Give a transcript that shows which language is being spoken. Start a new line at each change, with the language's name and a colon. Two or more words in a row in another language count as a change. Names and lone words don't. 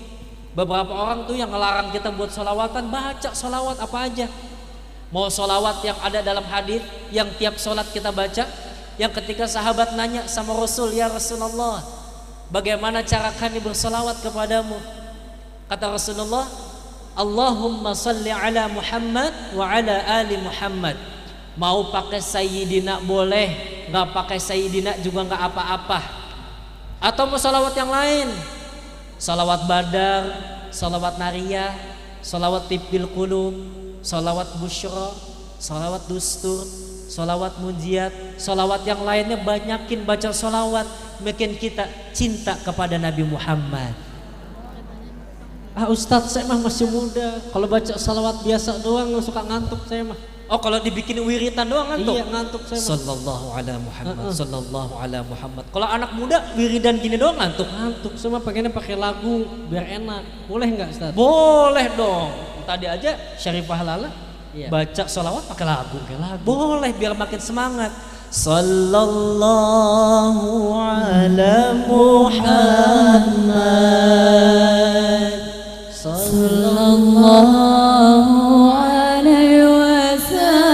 Indonesian: Beberapa orang tuh yang ngelarang kita buat solawatan, baca solawat apa aja. Mau solawat yang ada dalam hadis yang tiap solat kita baca, yang ketika sahabat nanya sama Rasul,
Arabic: ya Rasulullah,
Indonesian: bagaimana cara kami bersolawat kepadamu? Kata Rasulullah,
Arabic: Allahumma salli ala Muhammad wa ala ali Muhammad.
Indonesian: Mau pakai Sayyidina boleh, nggak pakai Sayyidina juga nggak apa-apa. Atau mau salawat yang lain, salawat badar, salawat nariyah, salawat tibbil qulub, salawat busyra, salawat dustur, salawat munjiat, salawat yang lainnya, banyakin baca salawat, makin kita cinta kepada Nabi Muhammad. Ah Ustadz, saya mah masih muda, kalau baca salawat biasa doang suka ngantuk saya mah. Oh kalau dibikin wiritan doang ngantuk? Iya ngantuk saya mah.
Arabic: Sallallahu ala Muhammad, sallallahu ala Muhammad.
Indonesian: Kalau anak muda wiridan gini doang ngantuk? Ngantuk, semua pengennya pakai lagu biar enak. Boleh nggak Ustadz? Boleh dong. Tadi aja Syarifah Lala baca salawat pakai lagu. Boleh biar makin semangat.
Arabic: Sallallahu ala Muhammad, sallallahu alaihi wasallam.